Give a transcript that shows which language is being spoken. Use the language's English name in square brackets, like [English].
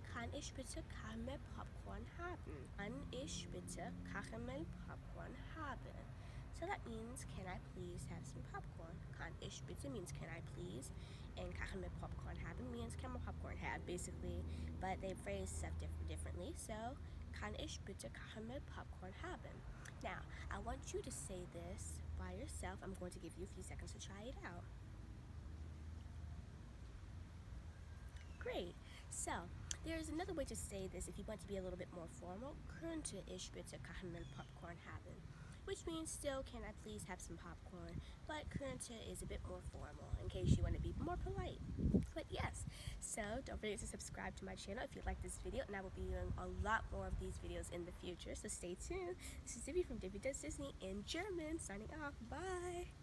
[German] Kann ich bitte Karamell Popcorn haben? Kann ich bitte Karamell Popcorn haben? [English] So that means, can I please have some popcorn? [German] Kann ich bitte [English] means can I please, and [German] Karamell Popcorn haben [English] means caramel popcorn have, basically, but they phrase stuff differently. [German] So, kann ich bitte Karamell Popcorn haben? [English] Now, I want you to say this by yourself. I'm going to give you a few seconds to try it out. Great. So, there's another way to say this if you want to be a little bit more formal. [German] Könnte ich bitte Karamell Popcorn haben? [English] Which means still, can I please have some popcorn? But könnte is a bit more formal in case you want to be more polite. But yes, so don't forget to subscribe to my channel if you like this video, and I will be doing a lot more of these videos in the future, so stay tuned. This is Divvy from Divvy Does Disney in German, signing off. Bye!